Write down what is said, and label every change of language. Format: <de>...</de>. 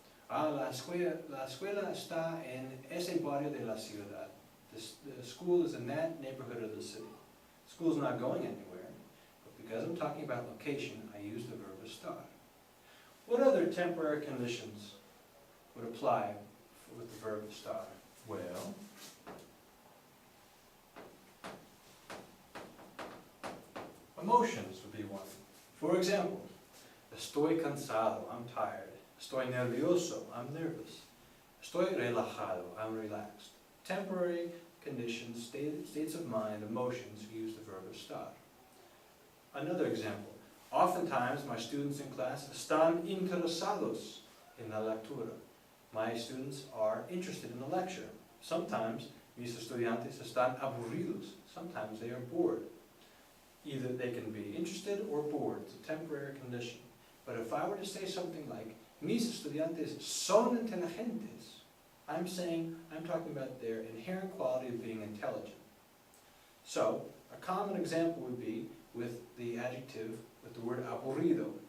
<es>La escuela está en ese barrio de la ciudad.</es> <en>The school is in that neighborhood of the city. The school is not going anywhere, but because I'm talking about location, I use the verb estar. What other temporary conditions would apply with the verb estar? Well, emotions would be one. For example,</en> <es>estoy cansado,</es> <en>I'm tired.</en> <es>Estoy nervioso,</es> <en>I'm nervous.</en> <es>Estoy relajado,</es> <en>I'm relaxed. Temporary conditions, states of mind, emotions, use the verb estar. Another example. Oftentimes, my students in class</en> <es>están interesados en la lectura.</es> <en>My students are interested in the lecture.</en> <es>Sometimes, mis estudiantes están aburridos.</es> <en>Sometimes they are bored. Either they can be interested or bored. It's a temporary condition. But if I were to say something like,</en> <es>mis estudiantes son inteligentes,</es> <en>I'm talking about their inherent quality of being intelligent. So, a common example would be with the adjective, with the word aburrido.</en>